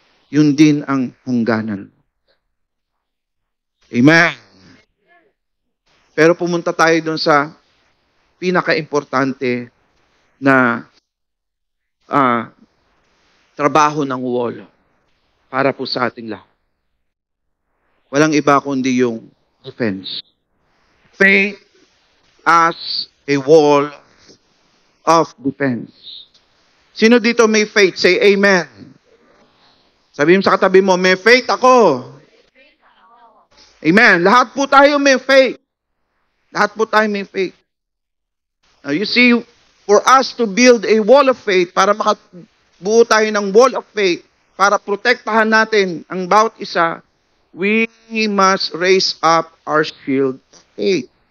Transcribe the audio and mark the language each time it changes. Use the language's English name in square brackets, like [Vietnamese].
[Filipino] Yun din ang hangganan mo. Amen. Pero pumunta tayo doon sa pinaka-importante na trabaho ng wall para po sa ating lahat. Walang iba kundi yung defense. [English] Faith as a wall of defense. Sino dito may faith? Say amen. [Filipino] Sabihin sa katabi mo, may faith ako. Amen. Lahat po tayo may faith. Lahat po tayo may faith. [English] Now you see, for us to build a wall of faith, [Filipino] para makabuo tayo ng wall of faith, para protektahan natin ang bawat isa, [English] we must raise up our shield of faith.